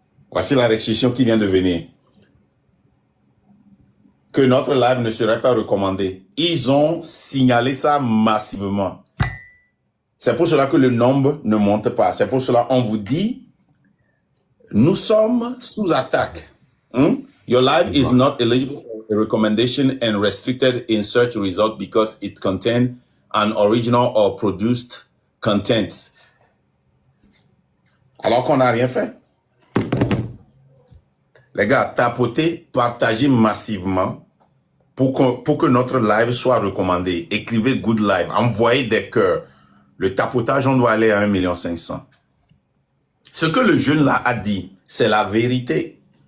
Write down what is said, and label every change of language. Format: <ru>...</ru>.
<fr>Voici la restriction qui vient de venir. Que notre live ne serait pas recommandé. Ils ont signalé ça massivement. C'est pour cela que le nombre ne monte pas. C'est pour cela qu'on vous dit, nous sommes sous attaque.</fr> <en>Your live is not eligible for a recommendation and restricted in search result because it contains an original or produced content.</en> <fr>Alors qu'on n'a rien fait. Les gars, tapotez, partagez massivement pour que notre live soit recommandé. Écrivez good live, envoyez des cœurs. Le tapotage, on doit aller à 1,5 million. Ce que le jeune là a dit, c'est la vérité.</fr>